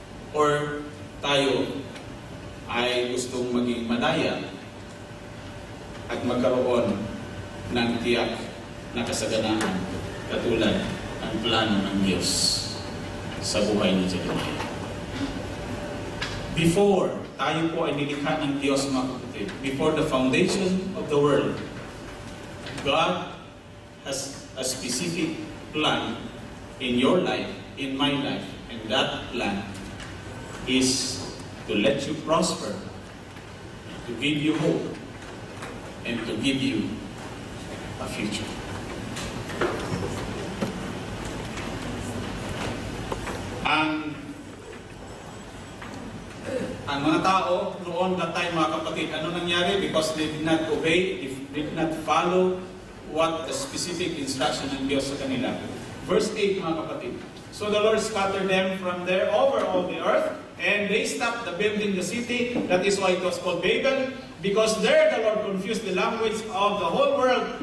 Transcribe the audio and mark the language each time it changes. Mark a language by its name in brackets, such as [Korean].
[Filipino] Or tayo ay gustong maging madaya at magkaroon ng tiyak na kasaganaan katulad ng plano ng Diyos sa buhay ni Jeremiah. [English] Before [Filipino] tayo po ay nilikha ng Diyos, mga kapatid, [English] before the foundation of the world, God has a specific plan in your life, in my life, and that plan is to let you prosper, to give you hope, and to give you a future. [Filipino] Ang mga tao noon [English] that time, [Filipino] mga kapatid, ano nangyari? [English] Because they did not obey, they did not follow what the specific instruction [Filipino] ng Diyos sa kanila. [English] Verse 8, [Filipino] mga kapatid. [English] So the Lord scattered them from there over all the earth, and they stopped the building the city. That is why it was called Babel, because there the Lord confused the language of the whole world.